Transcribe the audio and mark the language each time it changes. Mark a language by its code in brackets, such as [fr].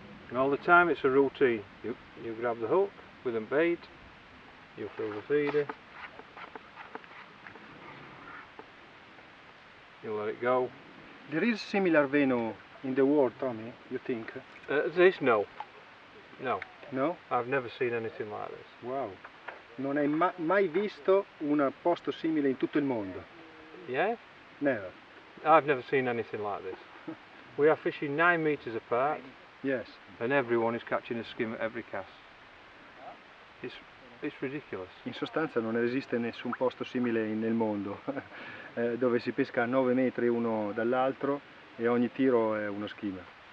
[en] And all the time it's a routine. You grab the hook with a bait, you fill the feeder, you let it go. There is similar veno in the world, Tommy, you think? This, no. No? I've never seen anything like this. Wow. [it] Non hai mai visto un posto simile in tutto il mondo? [en] Yeah? Never. I've never seen anything like this. We are fishing 9 meters apart, Yes. and everyone is catching a skim at every cast. It's ridiculous. [it] In sostanza non esiste nessun posto simile nel mondo, dove si pesca a 9 metri uno dall'altro e ogni tiro è uno skimmer.